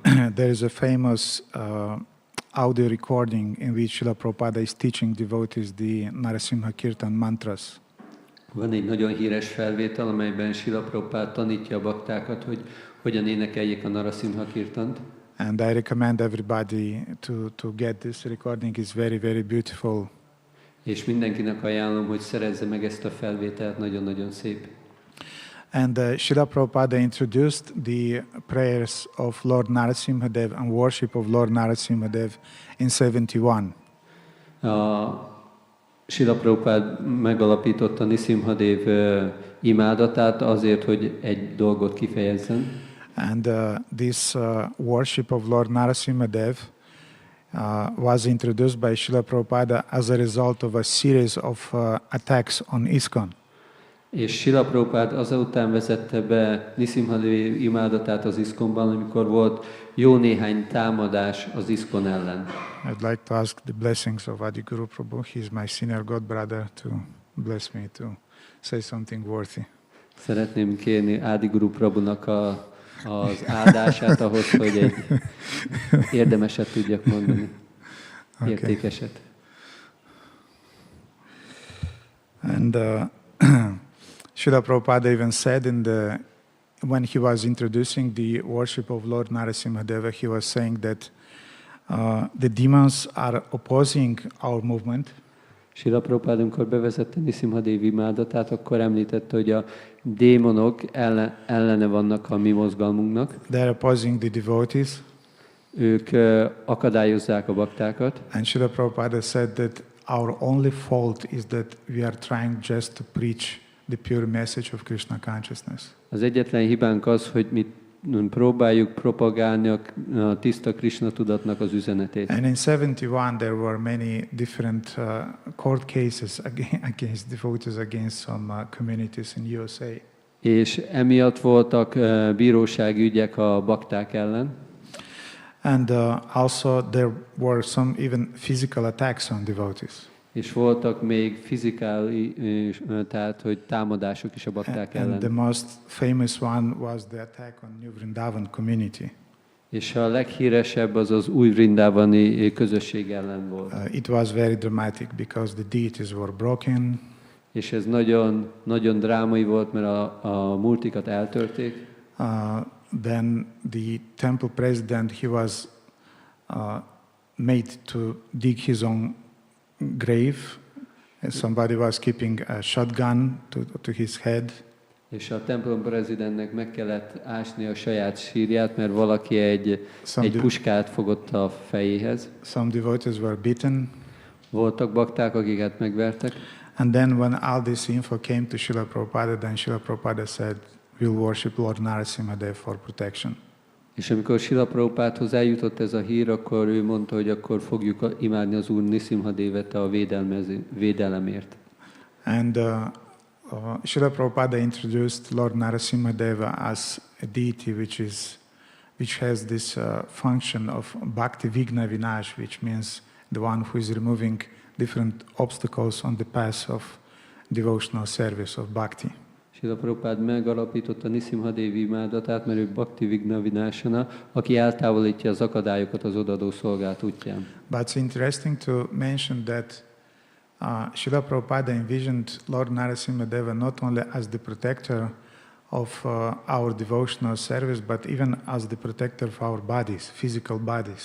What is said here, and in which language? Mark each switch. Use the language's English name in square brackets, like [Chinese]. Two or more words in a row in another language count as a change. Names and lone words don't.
[English] There is a famous audio recording in which Srila Prabhupada is teaching devotees the Narasimha kirtan mantras. [Hungarian] Van egy nagyon híres felvétel, amelyben Srila Prabhupada tanítja a baktákat, hogy hogyan énekeljék a Narasimha kirtant. [English] And I recommend everybody to get this recording. It's very, very beautiful. [Hungarian] És mindenkinek ajánlom, hogy szerezze meg ezt a felvételt, nagyon-nagyon szép. [English] And Srila Prabhupada introduced the prayers of Lord Narasimha Dev and worship of Lord Narasimha Dev in 71. [Hungarian] Srila Prabhupada megalapította Nṛsiṁha Dev imádatát azért, hogy egy dolgot kifejezzen. [English] And this worship of Lord Narasimha Dev was introduced by Srila Prabhupada as a result of a series of attacks on ISKCON. [Hungarian] És Srila Prabhupada azután vezette be Nṛsiṁha Dev imádatát az ISKCON-ban, amikor volt jó néhány támadás az ISKCON ellen. [English] I'd like to ask the blessings of Adi Guru Prabhu. He's my senior god brother to bless me to say something worthy. [Hungarian] Szeretném kérni Adi Guru Prabhunak az áldását ahhoz, hogy egy érdemeset tudjak mondani, értékeset. [English] And Srila Prabhupada even said when he was introducing the worship of Lord Narasimha Deva, he was saying that the demons are opposing our movement. [Hungarian] Srila Prabhupada, amikor bevezette Nṛsiṁha Dev imádatát, akkor említette, hogy a démonok ellene vannak a mi mozgalmunknak. [English] They are opposing the devotees. [Hungarian] Ők akadályozzák a baktákat. [English] And Srila Prabhupada said that our only fault is that we are trying just to preach the pure message of Krishna consciousness. [Hungarian] Az egyetlen hibánk az, hogy mi próbáljuk propagálni a tiszta Krishna tudatnak az üzenetét. [English] And in 71 there were many different court cases against devotees against some communities in USA. [Hungarian] És emiatt voltak bírósági ügyek a bakták ellen. [English] And also there were some even physical attacks on devotees. [Hungarian] És voltak még fizikai, tehát hogy támadások is a bakták ellen. [English] And the most famous one was the attack on New Vrindavan community. [Hungarian] És a leghíresebb az az új vrindávani közösség ellen volt. [English] It was very dramatic because the deities were broken. [Hungarian] És ez nagyon, nagyon drámai volt, mert a multikat eltörték. [English] Then the temple president, he was made to dig his own grave. Somebody was keeping a shotgun to his head. [Hungarian] És a templom prezidentnek meg kellett ásni a saját sírját, mert valaki egy puskát fogott a fejéhez. [English] Some devotees were beaten. [Hungarian] Voltak bakták, akiket megvertek. [English] And then when all this info came to Srila Prabhupada, then Srila Prabhupada said, we'll worship Lord Narasimha Dev for protection. [Hungarian] És amikor Srila Prabhupádhoz eljutott ez a hír, akkor ő mondta, hogy akkor fogjuk imádni az Úr Nṛsiṁha Devet a védelemért. [English] And Srila Prabhupada introduced Lord Narasimha Deva as a deity which has this function of [Sanskrit] bhakti vigna vinash, [English] which means the one who is removing different obstacles on the path of devotional service, of bhakti. [Hungarian] Srila Prabhupada megalapította Nṛsiṁha Dev imádatát, mert ő [Sanskrit] bhakti vigna vinásana, [Hungarian] aki eltávolítja az akadályokat az odadó szolgált útján. [English] But it's interesting to mention that Srila Prabhupada envisioned Lord Narasimha Deva not only as the protector of our devotional service, but even as the protector of our bodies, physical bodies.